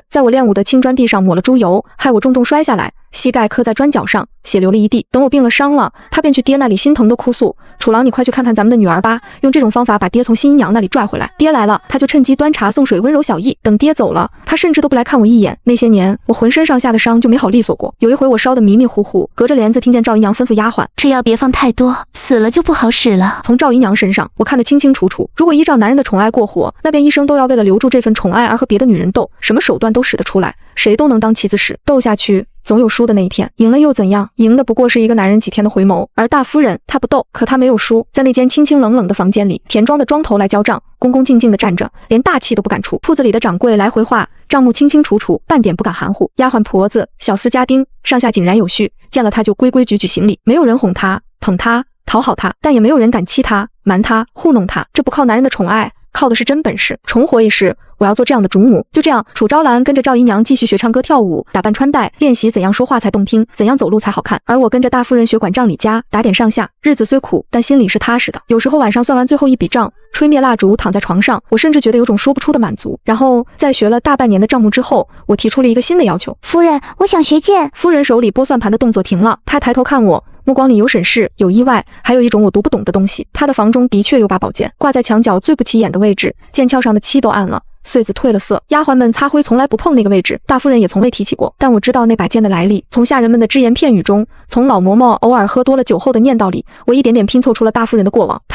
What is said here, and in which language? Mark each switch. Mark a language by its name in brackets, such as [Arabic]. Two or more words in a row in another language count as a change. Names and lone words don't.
[Chinese] 在我練舞的青磚地上抹了豬油，害我重重摔下來，膝蓋磕在磚腳上，血流了一地。等我病了傷了，她便去爹那裡心疼地哭訴：楚郎，你快去看看咱們的女兒吧，用這種方法把爹從新姨娘那裡拽回來。爹來了，她就趁機端茶送水，溫柔小意。等爹走了，她甚至都不來看我一眼。那些年，我渾身上下的傷就沒好利索過。有一回我燒得迷迷糊糊，隔着簾子聽見趙姨娘吩咐丫鬟： 這藥別放太多，死了就不好使了。從趙姨娘身上，我看得清清楚楚。如果依照男人的寵愛過活，那便一生都要為了留住這份寵愛而和別的女人鬥，什麼手段都使得出來，誰都能當棋子使。鬥下去，總有輸的那一天，贏了又怎樣？贏的不過是一個男人幾天的回眸。而大夫人，她不鬥，可她沒有輸。在那間清清冷冷的房間裡，田莊的莊頭來交賬，恭恭敬敬地站着，連大氣都不敢出。鋪子裡的掌櫃來回話，賬目清清楚楚，半點不敢含糊。丫鬟婆子、小廝家丁，上下井然有序，見了她就規規矩矩行禮，沒有人哄她、捧她、討好她，但也沒有人敢欺她、瞞她、糊弄她。這不靠男人的寵愛，靠的是真本事。重活一世，我要做這樣的主母。就這樣，楚昭蘭跟着趙姨娘繼續學唱歌跳舞，打扮穿戴，練習怎樣說話才動聽，怎樣走路才好看。而我跟着大夫人學管賬理家，打點上下，日子雖苦，但心裡是踏實的。有時候晚上算完最後一筆賬，吹滅蠟燭，躺在床上，我甚至覺得有種說不出的滿足。然後在學了大半年的賬目之後，我提出了一個新的要求： 夫人，我想學劍。夫人手裡撥算盤的動作停了，她抬頭看我，目光裡有審視，有意外，還有一種我讀不懂的東西。她的房中的確有把寶劍，掛在牆角最不起眼的位置，劍鞘上的漆都暗了，穗子褪了色。丫鬟們擦灰從來不碰那個位置，大夫人也從未提起過。但我知道那把劍的來歷，從下人們的只言片語中，從老嬤嬤偶爾喝多了酒後的念叨裡，我一點點拼湊出了大夫人的過往。